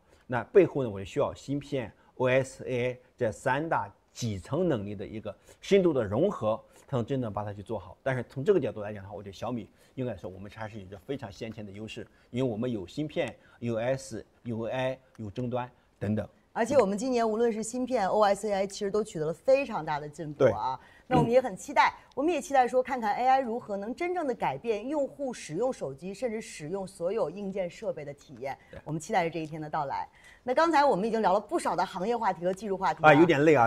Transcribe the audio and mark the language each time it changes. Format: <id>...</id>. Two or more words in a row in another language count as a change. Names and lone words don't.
<zh>那背後呢，我就需要芯片、OS、AI 這3大幾層能力的一個深度的融合，才能真正把它去做好。但是從這個角度來講的話，我覺得小米應該說我們還是有着非常先前的優勢，因為我們有芯片、有 OS、有 AI、有終端等等。而且我們今年無論是芯片、OS、AI， 其實都取得了非常大的進步啊。那我們也很期待，我們也期待說，看看 AI 如何能真正的改變用戶使用手機，甚至使用所有硬件設備的體驗。我們期待着這一天的到來。那剛才我們已經聊了不少的行業話題和技術話題啊，有點累啊，</zh>